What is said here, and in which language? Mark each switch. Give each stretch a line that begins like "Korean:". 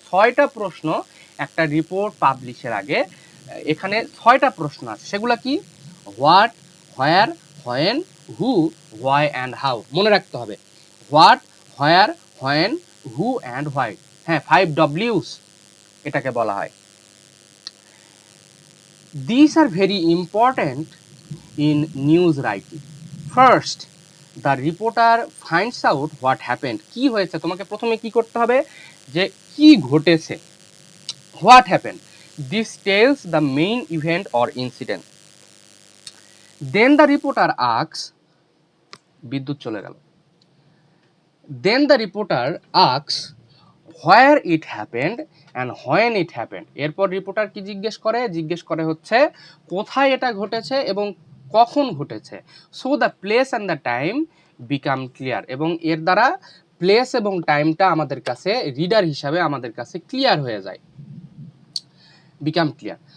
Bangla: 6টা প্রশ্ন একটা রিপোর্ট পাবলিশের আগে এখানে 6টা প্রশ্ন আছে। সেগুলো কি?
English: What, where, when, who, why and how.
Bangla: মনে রাখতে হবে
English: What, where, when, who and why.
Bangla: হ্যাঁ, 5 W's এটাকে বলা হয়।
English: These are very important in news writing. First, the reporter finds out what happened.
Bangla: কি হয়েছে, তোমাকে প্রথমে কি করতে হবে, যে কি ঘটেছে।
English: What happened? This tells the main event or incident. Then the reporter asks,
Bangla: বিদ্যুৎ চলে গেল।
English: Then the reporter asks where it happened and when it happened.
Bangla: এরপর রিপোর্টার কি জিজ্ঞেস করে হচ্ছে কোথায় এটা ঘটেছে এবং কখন ঘটেছে।
English: so the place and the time become clear,
Bangla: এবং এর দ্বারা প্লেস এবং টাইমটা আমাদের কাছে রিডার হিসাবে আমাদের কাছে ক্লিয়ার হয়ে যায়, বিকাম ক্লিয়ার।